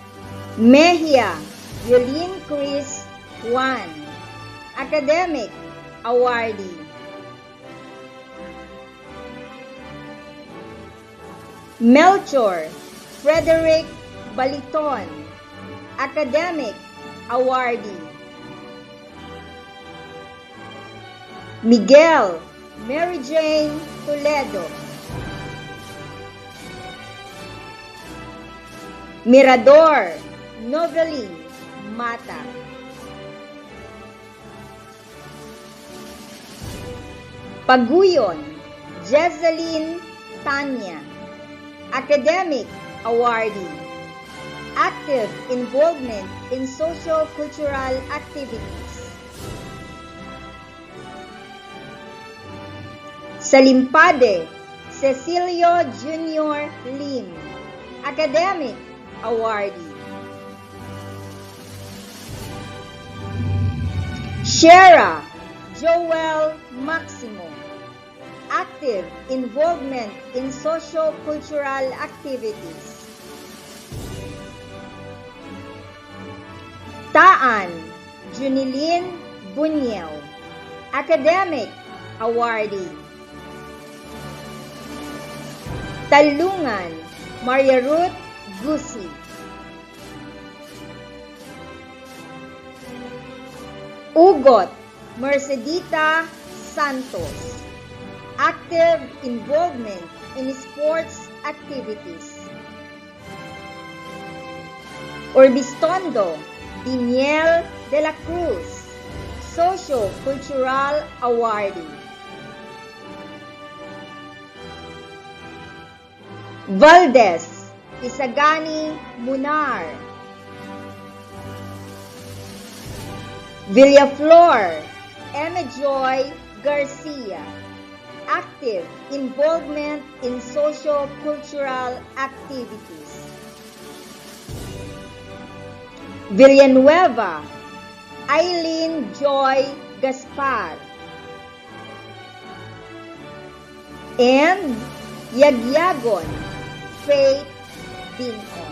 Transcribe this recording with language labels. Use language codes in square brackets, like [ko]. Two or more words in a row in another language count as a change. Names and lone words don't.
[en] Mejia Yolene Chris Juan, Academic awardee. Melchor Frederick Baliton, academic awardee. Miguel Mary Jane Toledo, Mirador Novelin Mata, Paguyon Jezeline Tanya, academic awardee. Active involvement in socio-cultural activities. Salimpade Cecilio Jr. Lim, academic awardee. Shera Joel Maximo, active involvement in socio-cultural activities. Taan Junilin Bunyel, academic awardee. Talungan Maria Ruth Gusi, Ugot Mercedita Santos, active involvement in sports activities. Orbistondo Daniel de la Cruz, socio-cultural awardee. Valdez Isagani Munar, Villaflor Emma Joy Garcia, active involvement in socio-cultural activities. Villanueva Eileen Joy Gaspar, and Yagyagon Faith Dinon.